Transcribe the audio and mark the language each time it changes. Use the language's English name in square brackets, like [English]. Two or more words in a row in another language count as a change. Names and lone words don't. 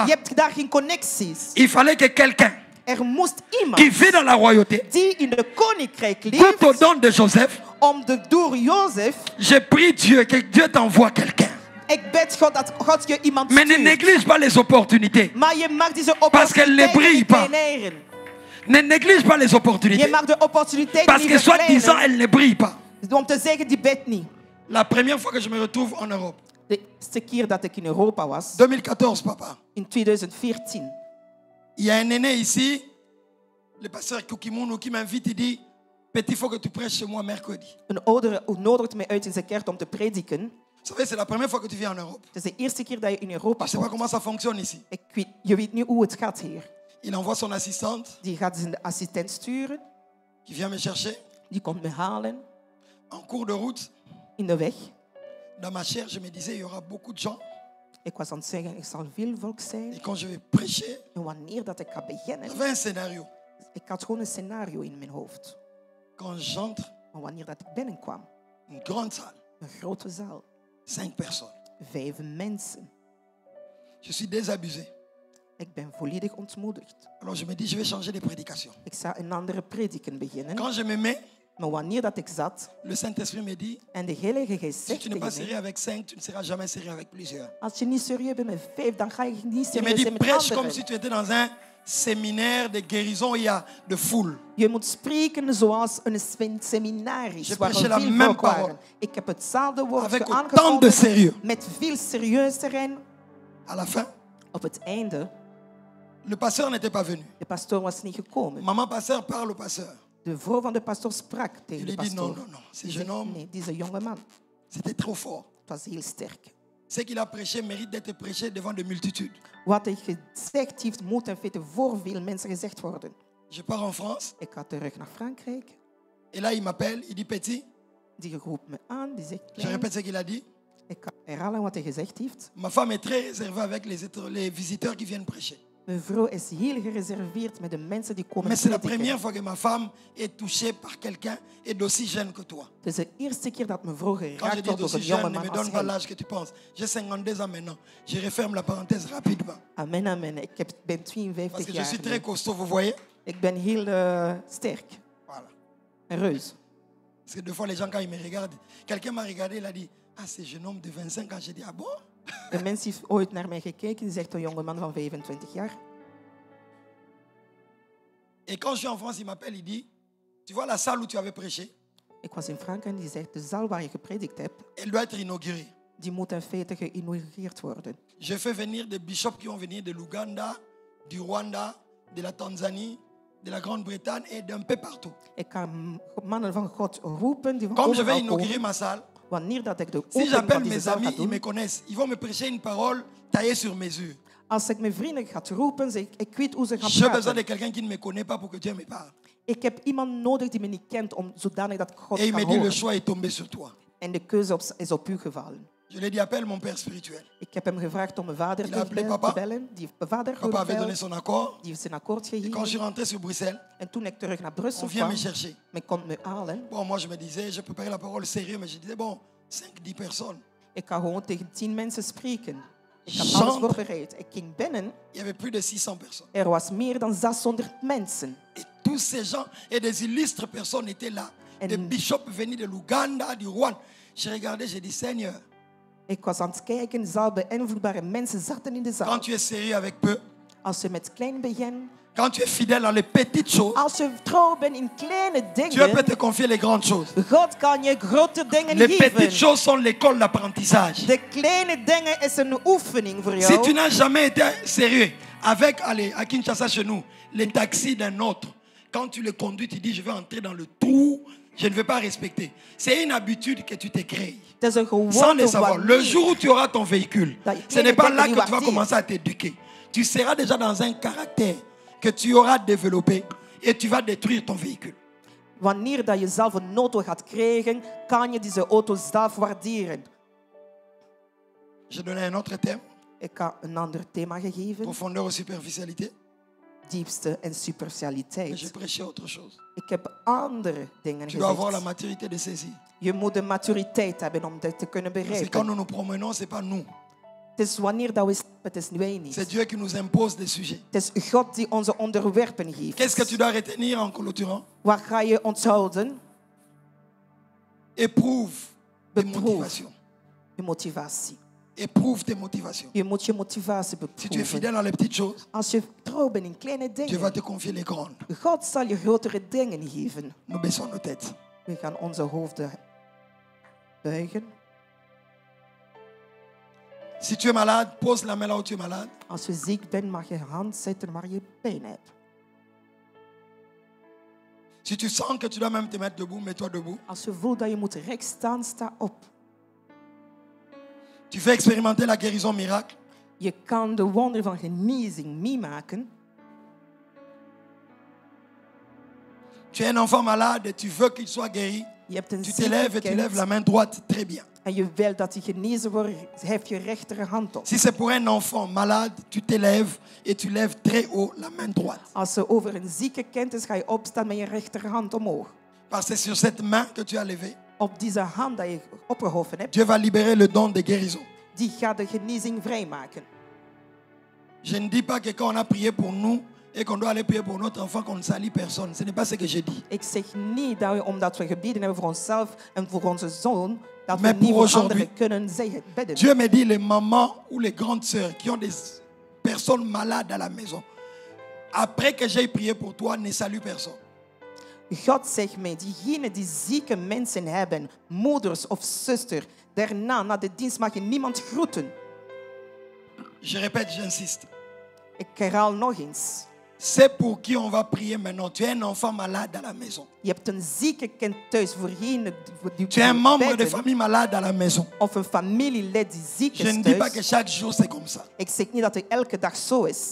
[Dutch] Je hebt daar geen connecties. [French] Il fallait que quelqu'un [Dutch] Er moest iemand [French] qui vit dans la royauté [Dutch] die in de koninkrijk [French] goûte au [Dutch] leeft [French] don de Joseph. [Dutch] om door Jozef. [French] Je prie Dieu que Dieu t'envoie quelqu'un. [Dutch] Ik bid God dat God je iemand [French] Mais ne [Dutch] stuurt. [French] néglige pas les opportunités. [Dutch] Maar je mag deze [French] Parce qu'elle ne brille [Dutch] opportuniteit [French] pas. [Dutch] niet kleineren. [French] Ne néglige pas les [Dutch] Je [French] opportunités. [Dutch] mag de opportuniteit [French] Parce [Dutch] niet [French] que soi-disant, [Dutch] verkleinen. [French] elles ne brillent pas. [Dutch] Om te zeggen, die bidt niet. [French] La première fois que je me retrouve en Europe, [Dutch] De eerste keer dat ik in Europa was, [French] 2014, papa, [Dutch] in 2014. [French] il y a un aîné ici, le pasteur Kukimunu, qui m'invite, il dit, petit, il faut que tu prêches chez moi mercredi. [Dutch] Een oudere nodigt mij uit in zijn kerk om te prediken. [French] Vous savez, c'est la première fois que tu viens en Europe. [Dutch] Het is de eerste keer dat je in Europa [French] Je ne sais pas [Dutch] komt. [French] comment ça fonctionne ici. [Dutch] Je weet nu hoe het gaat hier. [French] Il envoie son assistante [Dutch] Die gaat zijn assistent sturen. [French] qui vient me chercher [Dutch] Die komt me halen [French] en cours de route. [Dutch] in de weg. [French] Dans ma chair, je me disais, il y aura beaucoup de gens. [Dutch] Ik was aan het zeggen, ik zal veel volk zijn. [French] Et quand je vais prêcher, [Dutch] En wanneer dat ik ga beginnen, [French] j'avais un scénario. [Dutch] ik had gewoon een scenario in mijn hoofd. [French] Quand j'entre, [Dutch] Maar wanneer dat ik binnenkwam, [French] une grande salle, [Dutch] een grote zaal, [French] 5 personnes. [Dutch] 5 mensen. [French] Je suis désabusé. [Dutch] Ik ben volledig ontmoedigd. [French] Alors je me dis, je vais changer de prédication. [Dutch] Ik zou een andere prediking beginnen. [French] Quand je me mets, [Dutch] Maar wanneer dat ik zat [French] le Saint-Esprit me dit, [Dutch] en de Heilige Geest [French] si [Dutch] zegt [French] tu n'es pas [Dutch] tegen [French] sérieux [Dutch] mij, [French] avec 5, tu ne seras jamais sérieux avec plusieurs. [Dutch] als je niet serieus bent met 5, dan ga je niet [French] Il me [Dutch] serieus [French] dit, [Dutch] zijn met [French] prêche comme [Dutch] anderen. [French] si tu étais dans un séminaire de guérison où il y a de foule. [Dutch] Je moet spreken zoals een seminaris [French] Je [Dutch] waar [French] prêchais la [Dutch] er veel [French] même [Dutch] volk [French] parole. [Dutch] waren. Ik heb hetzelfde woord [French] Avec autant de [Dutch] aangekondigd [French] sérieux. [Dutch] met veel serieusheid. [French] À la fin, [Dutch] Op het einde, [French] le pasteur n'était pas venu. [Dutch] de pastoor was niet gekomen. [French] Maman pasteur parle au pasteur. [Dutch] De vrouw van de pastoor sprak [French] Il [Dutch] tegen de [French] lui dit, non, [Dutch] pastoor. [French] non, non, ce [Dutch] Die [French] jeune [Dutch] zegt, [French] homme, [Dutch] nee, deze jonge man, [French] c'était trop fort. [Dutch] het was heel sterk. [French] Ce qu'il a prêché mérite d'être prêché devant de multitudes. [Dutch] Wat hij gezegd heeft, moet in feite voor veel mensen gezegd worden. [French] Je pars en France, [Dutch] Ik ga terug naar Frankrijk. [French] et là il m'appelle, il dit, petit, [Dutch] Die roept me aan, die zegt, [French] je [Dutch] klein, [French] répète ce qu'il a dit. [Dutch] ik ga herhalen wat hij gezegd heeft. [French] Ma femme est très réservée avec les visiteurs qui viennent prêcher. [Dutch] Mijn vrouw is heel gereserveerd met de mensen die komen [French] Mais c'est la [Dutch] prediken. [French] première fois que ma femme est touchée par quelqu'un et d'aussi jeune que toi. [Dutch] Het is de eerste keer dat mijn vrouw [French] Quand je [Dutch] geraakt [French] dis [Dutch] wordt door [French] d'aussi [Dutch] een jonge [French] jeune, ne [Dutch] man [French] me [Dutch] als [French] donne pas [Dutch] hij. [French] l'âge que tu penses. J'ai 52 ans maintenant. Je referme la parenthèse rapidement. [Dutch] Amen, amen. Ik ben [French] Parce [Dutch] 52 [French] que je [Dutch] jaar. [French] suis [Dutch] nu. [French] très costaud, vous voyez. [Dutch] Ik ben heel sterk. [French] Voilà. [Dutch] Een reus. [French] Parce que des fois, les gens, quand ils me regardent, quelqu'un m'a regardé, il a dit, ah, c'est jeune homme de 25 ans. J'ai dit, ah bon? [Dutch] Een mens heeft ooit naar mij gekeken. Die zegt, een jonge man van 25 jaar. [French] Et quand je suis en France, il m'appelle, il dit, tu vois la salle où tu avais prêché, [Dutch] Ik was in Frankrijk en die zegt, de zaal waar je gepredikt hebt, [French] elle doit être inaugurée. [Dutch] die moet in feite geïnaugureerd worden. [French] Je fais venir des bishops qui vont venir de l'Ouganda, du Rwanda, de la Tanzanie, de la Grande-Bretagne et d'un peu partout. [Dutch] Ik ga mannen van God roepen die van [French] Comme je vais [Dutch] overal [French] inaugurer [Dutch] komen. [French] ma salle, [Dutch] Wanneer dat ik de [French] si [Dutch] opening [French] j'appelle [Dutch] van deze [French] mes [Dutch] zaal ga [French] amis, ils me [Dutch] doen, [French] connaissent. Ils vont me prêcher une parole taillée sur mesure. [Dutch] als ik mijn vrienden ga roepen, zeg ik weet hoe ze gaan [French] J'ai besoin [Dutch] praten. [French] de quelqu'un qui ne me connaît pas pour que Dieu me parle. [Dutch] Ik heb iemand nodig die me niet kent, om zodanig dat God [French] Et il [Dutch] kan [French] me dit, le [Dutch] horen. [French] choix est tombé sur toi. [Dutch] En de keuze is op u gevallen. [French] Je lui ai dit, appelle mon père spirituel. [Dutch] Ik heb hem gevraagd om mijn vader [French] Il a appelé [Dutch] te [French] papa. [Dutch] bellen. Die heeft mijn vader [French] Papa avait donné [Dutch] gebeld. [French] son accord. [Dutch] Die heeft zijn akkoord [French] Et quand je [Dutch] gegeven. [French] suis rentré sur Bruxelles, [Dutch] En toen ik terug naar [French] on [Dutch] Brussel [French] vient [Dutch] kwam, [French] me chercher. [Dutch] men kon me halen. [French] Bon, moi je me disais, je préparais la parole sérieux, mais je disais, bon, 5, 10 personnes. [Dutch] Ik ga gewoon tegen 10 mensen spreken. Ik had [French] Chante. [Dutch] alles voorbereid. Ik ging binnen. [French] Il y avait plus de 600 personnes. [Dutch] Er was meer dan 600 mensen. [French] Et tous ces gens et des illustres personnes étaient là. Et- Des bishops venus de l'Ouganda, du Rwanda. J'ai regardé, j'ai dit, Seigneur, [Dutch] Ik was aan het kijken, zaal beïnvloedbare mensen zaten in de zaal. [French] quand tu es sérieux avec peu, [Dutch] Als je met klein begint, [French] quand tu es fidèle dans les petites choses, [Dutch] als je trouw bent in kleine [French] Dieu peut [Dutch] dingen, [French] te confier les grandes choses. [Dutch] God kan je grote dingen [French] Les petites [Dutch] geven. [French] choses sont l'école d'apprentissage. [Dutch] De kleine dingen is een oefening voor [French] Si tu [Dutch] jou. [French] n'as jamais été sérieux avec, allez, à Kinshasa chez nous, les taxis d'un autre, quand tu le conduis, tu dis, je vais entrer dans le trou, je ne vais pas respecter. C'est une habitude que tu t'es créée. [Dutch] Het is een [French] Sans le [Dutch] gewoonte [French] savoir. Le [Dutch] wanneer [French] jour où tu auras ton véhicule, [Dutch] Dat je [French] ce n'est pas [Dutch] kleine [French] là [Dutch] dingen [French] que tu vas [Dutch] niet [French] commencer à t'éduquer. Tu seras déjà dans un caractère que tu auras développé et tu vas détruire ton véhicule. [Dutch] wanneer dat je zelf een auto gaat krijgen, kan je deze auto zelf waarderen. [French] Je donnais un autre thème, [Dutch] Ik ga een ander thema gegeven. [French] profondeur ou superficialité. [Dutch] Diepste en [French] Et je [Dutch] superficialiteit. [French] prêchais autre chose. [Dutch] Ik heb andere dingen [French] Tu dois avoir la [Dutch] gezegd. [French] maturité de saisir. [Dutch] Je moet de maturiteit hebben om dit te kunnen [French] Parce que quand [Dutch] begrijpen. [French] nous nous promenons, ce n'est pas nous. [Dutch] Het is wanneer dat we stappen, het is wij [French] C'est [Dutch] niet. [French] Dieu qui nous impose des sujets. [Dutch] Het is God die onze onderwerpen [French] Qu'est-ce que tu [Dutch] geeft. [French] dois retenir en clôturant? [Dutch] Wat ga je onthouden? [French] Éprouve tes [Dutch] Beproef [French] motivations. [Dutch] je motivatie. [French] Éprouve tes motivations. [Dutch] Je moet je motivatie [French] Si tu es [Dutch] beproeven. [French] fidèle dans les petites choses, [Dutch] Als je trouw bent in kleine [French] Dieu va [Dutch] dingen, [French] te confier les grandes. [Dutch] God zal je grotere dingen geven. [French] Nous baissons nos têtes. [Dutch] We gaan onze hoofden buigen. [French] Si tu es malade, pose la main là où tu es malade. [Dutch] Als je ziek bent, mag je hand zetten waar je pijn hebt. [French] Si tu sens que tu dois même te mettre debout, mets-toi debout. [Dutch] Als je voelt dat je moet recht staan, sta op. [French] Tu veux expérimenter la guérison miracle. [Dutch] Je kan de wonder van genezing meemaken. [French] Tu es un enfant malade et tu veux qu'il soit guéri. [Dutch] Je hebt een [French] Tu te lèves et tu lèves la [Dutch] zieke [French] main droite. Très bien. [Dutch] en je wil dat die genezen wordt, hef je rechterhand op. [French] Si c'est pour un enfant malade, tu t'élèves et tu lèves très haut la main droite. [Dutch] Als er over een zieke kind is, ga je opstaan met je rechterhand omhoog. [French] Parce que c'est sur cette main que tu as levé. [Dutch] Op deze hand dat je opgehoven hebt, [French] Dieu va libérer le don de guérison. [Dutch] die gaat de genezing vrijmaken. [French] Je ne dis pas que quand on a prié pour nous et qu'on doit aller prier pour notre enfant, qu'on ne salit personne. Ce n'est pas ce que je dis. [Dutch] Ik zeg niet dat we, omdat we gebeden hebben voor onszelf en voor onze zoon, dat we [French] Mais [Dutch] niet [French] pour [Dutch] voor [French] aujourd'hui, [Dutch] anderen kunnen zeggen, bidden. [French] Dieu me dit les mamans ou les grandes sœurs qui ont des personnes malades à la maison. Après que j'ai prié pour toi, ne salue personne. [Dutch] God zegt mij, diegenen die zieke mensen hebben, moeders of zuster, daarna, na de dienst mag je niemand groeten. [French] Je répète, j'insiste. [Dutch] Ik herhaal nog eens. [French] C'est pour qui on va prier maintenant. Tu es un enfant malade à la maison. [Dutch] Je hebt een zieke kind thuis voor diegenen die [French] Tu es un membre de [Dutch] bidden, [French] famille malade à la maison. [Dutch] of een familielid die ziek [French] Je [Dutch] is [French] ne dis pas que [Dutch] thuis. [French] chaque jour c'est comme ça. [Dutch] Ik zeg niet dat het elke dag zo is,